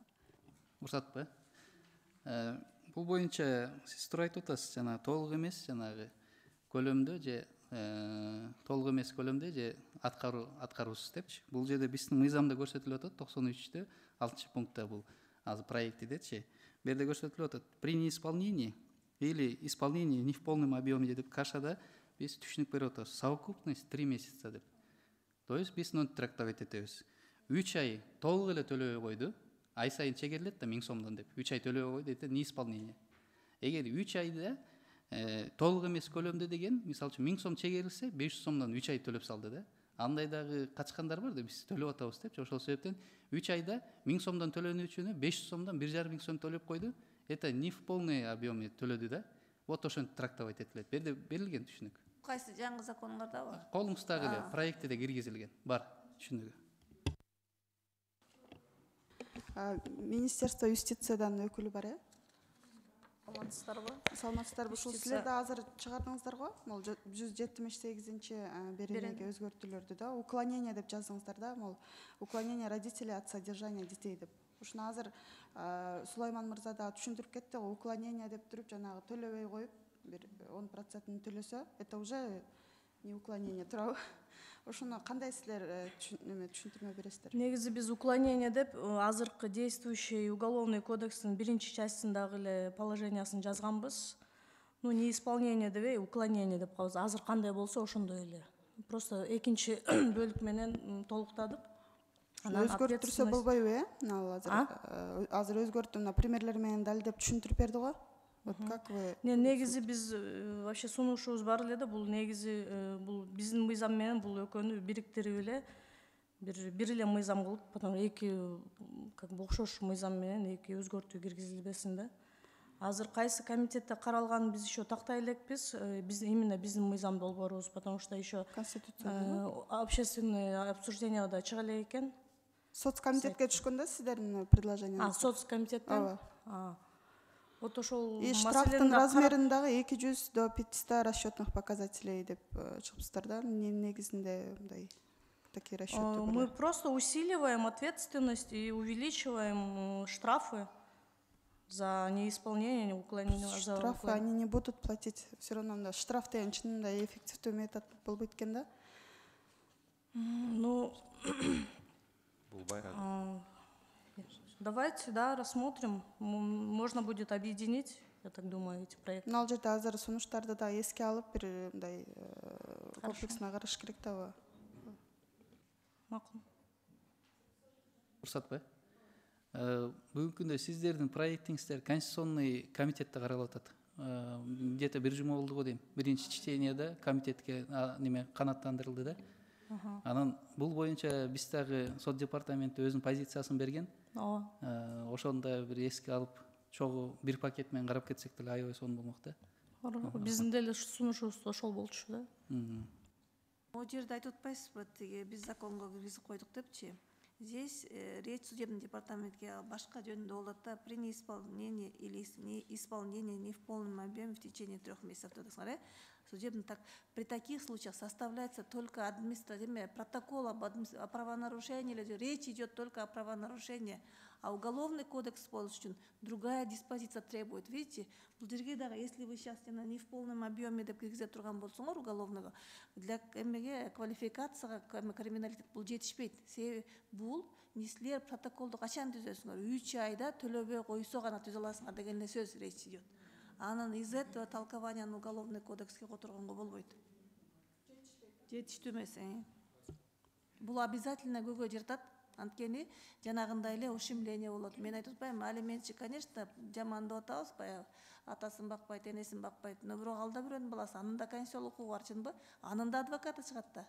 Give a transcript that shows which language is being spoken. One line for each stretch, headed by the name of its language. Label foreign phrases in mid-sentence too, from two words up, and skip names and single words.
Kyrgyz: уруксатпы бул боюнча сиз туура айтып атасыз жана толук эмес жанагы көлөмдө же толук эмес көлөмдө же аткаруусуз депчи бул жерде биздин мыйзамда көрсөтүлүп атат 93-тө 6 пунктта бул азыр проектидечи бул жерде көрсөтүлүп атат
Russian: при неисполнении или исполнении не в полном объеме
Kyrgyz: деп кашада биз түшүнүк берип атабыз
Russian: совокупность 3 месяца
Kyrgyz: деп
Russian: то есть
Kyrgyz: биз мынтип трактовать этебиз 3 ай толук эле төлөбөй койду ай сайын чегерилет да 1000 сомдон деп 3 ай төлөбөй койду
Russian: это неисполнение
Kyrgyz: эгер 3 айда толук эмес көлөмдө деген мисалы үчүн 1000 сом чегерилсе 500 сомдон 3 ай төлөп салды да андай дагы качкандар бар да биз төлөп атабыз депчи ошол себептен 3 айда 1000 сомдон төлөнүүчүнү 500 сомдон 1,5 сом төлөп койду
Russian: это не в полный объеме
Kyrgyz: төлөдү да вот ошентип трактовать этилет бул жерде берилген түшүнүк кайсы жаңы законуңарда бар колуңуздагы эле проектиде киргизилген бар түшүнүгү министерство юстициядан өкүлү бар саламатсыздарбы саламатсыздарбы ушул силер да азыр чыгардыңыздар го могул 178-чи беренеге өзгөртүүлөрдү да уклонение деп жаздыңыздар да могул
Russian: уклонение родителей от содержания детей
Kyrgyz: деп ушуну азыр Сулайман мырза да түшүндүрүп кетти го уклонение деп туруп жанагы төлөбөй коюп бир 10% төлөсө
Russian: это уже не уклонение
Kyrgyz: туурабы ошону кандай силер түшүндүрмө бересиздер негизи биз уклонение деп азыркы
Russian: действующий уголовный
Kyrgyz: кодекстин 1-чи частындагы эле положениясын жазганбыз
Russian: ну неисполнение
Kyrgyz: дебей уклонение деп калабыз азыр кандай болсо ошондой эле просто 2-чи бөлүк менен толуктадык өзгөртүрсө болбойбу азыр өзгөртүү мына примерлер менен далилдеп түшүндүрүп берди го
Russian: вот как вы
Kyrgyz: негизи биз вообще сунушубуз бар эле да бул негизи бул биздин мыйзам менен бул экөөнү бириктирип эле бир эле мыйзам кылып потом эки
Russian: как бы
Kyrgyz: окшош мыйзам менен эки өзгөртүү киргизилбесин да азыр кайсы комитетте каралганын биз еще тактай элекпиз биз именно биздин мыйзам долбоорубуз
Russian: потому что еще общественное
Kyrgyz: обсужденияда чыга элек экен соцкомитетке түшкөн да сиздердин предложениеңиз соцкомитеттен Вот ошол И штрафтын размерин дагы
Russian: 200 до 500 расчетных показателей
Kyrgyz: деп чыгыптыр да. Негизинде мындай
Russian: такие расчеты. Мы просто усиливаем ответственность и увеличиваем штрафы за неисполнение, уклонение. Штрафы они не будут платить все равно.
Kyrgyz: Штраф деген чынында эффективдүү метод болуп кеткен да.
Russian: Ну, давайте, да, рассмотрим. Можно будет объединить, я так думаю, эти проекты.
Kyrgyz: Ал жерде азыр сунуштарды да эске алып бир мындай комплексно караш керек да. Макул. Урсатбай, бүгүнкү күндө сиздердин проектиңиздер Конституционный комитетте каралып атат. Где-то бир жума болду го дейм. Биринчи чтениеде комитетке неме канаттандырылды да. Анан бул боюнча биз дагы сот департаменти өзүнүн позициясын берген. Ошондо бир эске алып, чогуу бир пакет менен карап кетсек деле аябай сонун болмок да. Биздин деле сунушубуз ошол болчу да. О жерде айтып атпайсызбы, тиги биз законго киргизип койдук депчи.
Russian: Здесь речь судебный
Kyrgyz: департаментке башка жөнүндө болот да,
Russian: при неисполнении или исполнении не в полном объеме в течение 3 месяцев. Судебный так при таких случаях составляется только административный протокол о правонарушении, или речь идет только о правонарушении, а уголовный кодекс болушун другая диспозиция требует. Видите, если вы сейчас не в полном объеме
Kyrgyz: деп киргизе турган болсоңор
Russian: уголовного, для
Kyrgyz: квалификацияга криминалитет бул жетишпейт. Себеби бул силер протоколду качан түзөсүңөр? 3 айда төлөбөй койсо гана түзө аласыңар деген эле сөз
Russian: речь идет.
Kyrgyz: Анан
Russian: из этого толкования уголовный
Kyrgyz: кодекске которгонго болбойт. Жетиштүү эмес. Бул обязательно көйгөй жыртат. Анткени жанагындай эле ушемление болот. Мен айтып атпайм, алиментчи, конечно, жаман деп атабыз, баягы атасын бакпайт, энесин бакпайт. Но бирок алда бирөөнүн баласы, анын да конституциялык укугу бар, чынбы? Анын да адвокаты чыгат да.